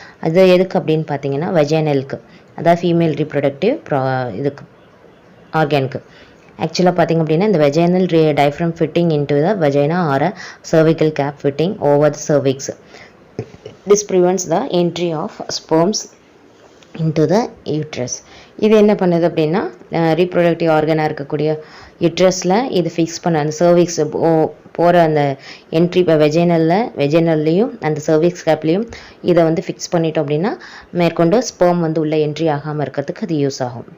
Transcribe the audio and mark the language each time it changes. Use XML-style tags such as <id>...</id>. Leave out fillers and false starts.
<ta>அது எதுக்கு அப்படின்னு பார்த்தீங்கன்னா வெஜைனலுக்கு, அதாவது ஃபீமேல் ரீப்ரொடக்டிவ் இதுக்கு ஆர்கனுக்கு. ஆக்சுவலாக பார்த்திங்க அப்படின்னா இந்த</ta> <en>Vaginal diaphragm fitting into the vagina or a cervical cap fitting over the cervix. This prevents the entry of sperms into the uterus.</en> <ta>இது என்ன பண்ணுது அப்படின்னா ரீப்ரொடக்டிவ் ஆர்கனாக இருக்கக்கூடிய யுட்ரஸில் இது ஃபிக்ஸ் பண்ண அந்த சர்விக்ஸ் போகிற அந்த என்ட்ரி இப்போ வெஜைனல்லையும் அந்த சர்விக்ஸ் கேப்லேயும் இதை வந்து ஃபிக்ஸ் பண்ணிட்டோம் அப்படின்னா மேற்கொண்டு ஸ்பெர்ம் வந்து உள்ள என்ட்ரி ஆகாமல் இருக்கிறதுக்கு அது யூஸ் ஆகும்.</ta>